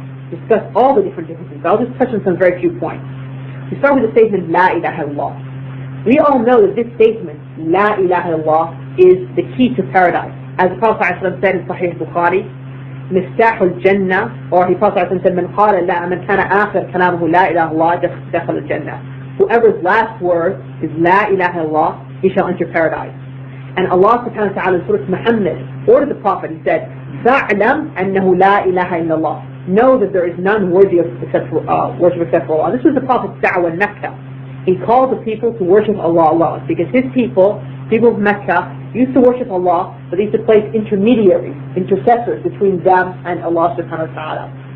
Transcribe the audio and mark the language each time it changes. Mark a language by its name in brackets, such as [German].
[English] discuss all the different differences. But I'll just touch on some very few points. We start with the statement, [Arabic] La ilaha illallah. [English] We all know that this statement, [Arabic] La ilaha illallah, [English] is the key to paradise. As the Prophet ﷺ said in Sahih Bukhari, [Arabic] مفتاح الجنة, [English] or the Prophet ﷺ said, [Arabic] من قال لا من كان آخر كلامه لا إله إلا الله دخل الجنة. [English] Whoever's last word is La ilaha illallah, he shall enter paradise. And Allah subhanahu wa ta'ala in Surah Muhammad ordered the Prophet, he said, [Arabic] فَاعْلَمْ أَنَّهُ لَا إِلَهَ إِلَّا اللَّهِ. [English] Know that there is none worthy of worship except for Allah. This was the Prophet's da'wah in Mecca. He called the people to worship Allah alone, because his people of Mecca, used to worship Allah, but they used to place intermediaries, intercessors between them and Allah subhanahu wa ta'ala.